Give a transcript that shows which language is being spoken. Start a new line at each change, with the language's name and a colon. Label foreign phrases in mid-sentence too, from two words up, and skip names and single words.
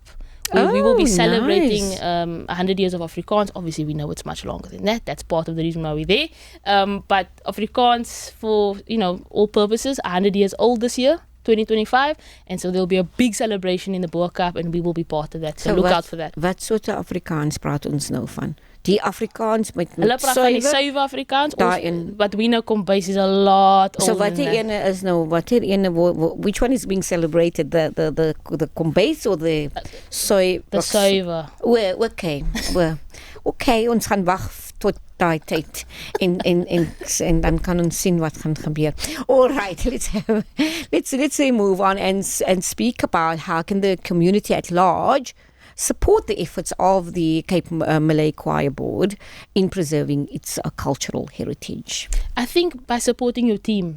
English: We will be celebrating 100 years of Afrikaans. Obviously, we know it's much longer than that. That's part of the reason why we're there. But Afrikaans, for all purposes, 100 years old this year, 2025. And so there'll be a big celebration in the Boer Cup, and we will be part of that. So look out for that.
Afrikaans: Wat soort Afrikaans praat ons nou van? Die Afrikaans met Hulle praat van die suiwer Afrikaans.
English: But we know Kombuis is a lot older. So
Afrikaans: watter ene is nou, watter ene,
English: which one is being celebrated? The Kombuis or the soy? The suiwer.
Afrikaans: Okay, ons gaan wag tot daai tyd en dan kan ons sien wat gaan gebeur.
English: All right, let's move on and speak about how can the community at large support the efforts of the Cape Malay Choir Board in preserving its cultural heritage. I think by supporting your team.